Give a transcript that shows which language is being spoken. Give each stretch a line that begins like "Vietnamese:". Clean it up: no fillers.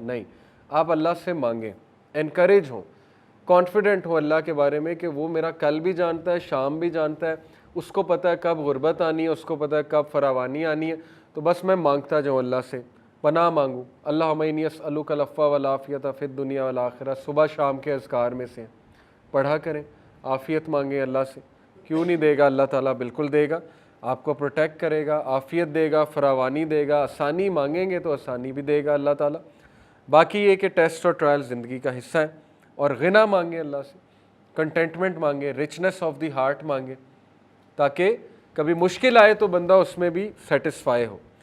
Urdu: نہیں, آپ اللہ سے مانگیں, انکریج ہوں, کانفیڈنٹ ہوں اللہ کے بارے میں کہ وہ میرا کل بھی جانتا ہے, شام بھی جانتا ہے, اس کو پتہ ہے کب غربت آنی ہے, اس کو پتہ ہے کب فراوانی آنی ہے. تو بس میں مانگتا جاؤں اللہ سے, پناہ مانگوں.
Arabic: اللہم انی اسألک العفو والعافیۃ فی الدنیا والآخرہ,
Urdu: صبح شام کے اذکار میں سے پڑھا کریں. عافیت مانگیں اللہ سے, کیوں نہیں دے گا اللہ تعالیٰ, بالکل دے گا. آپ کو پروٹیکٹ کرے گا, عافیت دے گا, فراوانی دے گا. آسانی مانگیں گے تو آسانی بھی دے گا اللہ تعالیٰ. باقی یہ کہ ٹیسٹ اور ٹرائل زندگی کا حصہ ہے. اور غنا مانگیں اللہ سے, کنٹینٹمنٹ مانگیں,
English: richness of the heart
Urdu: مانگیں, تاکہ کبھی مشکل آئے تو بندہ اس میں بھی سیٹسفائی ہو.